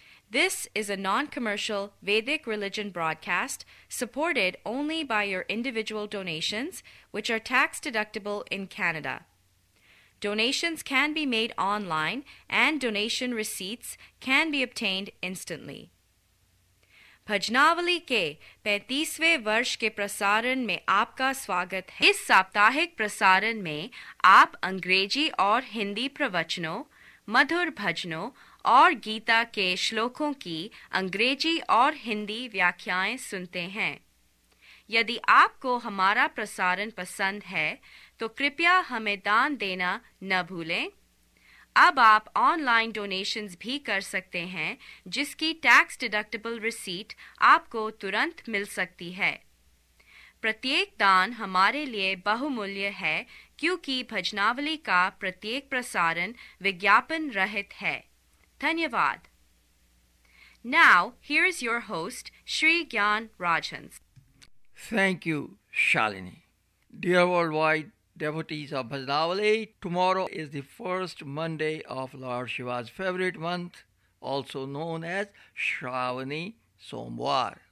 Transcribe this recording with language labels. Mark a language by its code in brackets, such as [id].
[en] This is a non-commercial Vedic religion broadcast supported only by your individual donations, which are tax-deductible in Canada. Donations can be made online and donation receipts can be obtained instantly. [hi] भजनावली के 35वें वर्ष के प्रसारण में आपका स्वागत है। इस साप्ताहिक प्रसारण में आप अंग्रेजी और हिंदी प्रवचनों, मधुर भजनों और गीता के श्लोकों की अंग्रेजी और हिंदी व्याख्याएं सुनते हैं। यदि आपको हमारा प्रसारण पसंद है तो कृपया हमें दान देना न भूलें। अब आप [en] online donations [hi] भी कर सकते हैं जिसकी [en] tax deductible receipt [hi] आपको तुरंत मिल सकती है। प्रत्येक दान हमारे लिए बहुमूल्य है क्योंकि भजनावली का प्रत्येक प्रसारण विज्ञापन रहित है। धन्यवाद। [en] Now, here is your host, Sri Gyan Rajhans. Thank you, Shalini. Dear worldwide devotees of Bhajnavali, tomorrow is the first Monday of Lord Shiva's favorite month, also known as Shravani Somvar.